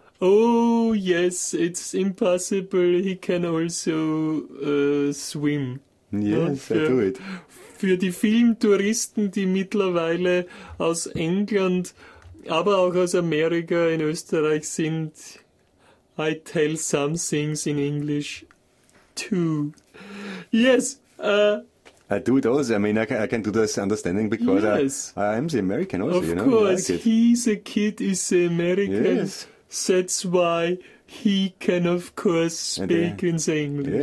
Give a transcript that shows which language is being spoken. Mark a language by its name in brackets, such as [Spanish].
[English] Oh, yes, it's impossible, he can also swim. Yes, I do it. [German] Für die vielen Touristen, die mittlerweile aus England, aber auch aus Amerika in Österreich sind, [English] I tell some things in English too. Yes, I do it also, I mean, I can do this understanding because yes. I am the American also, of you know. Of course, like he's a kid, he's the American. Yes. That's why he can, of course, speak in the English.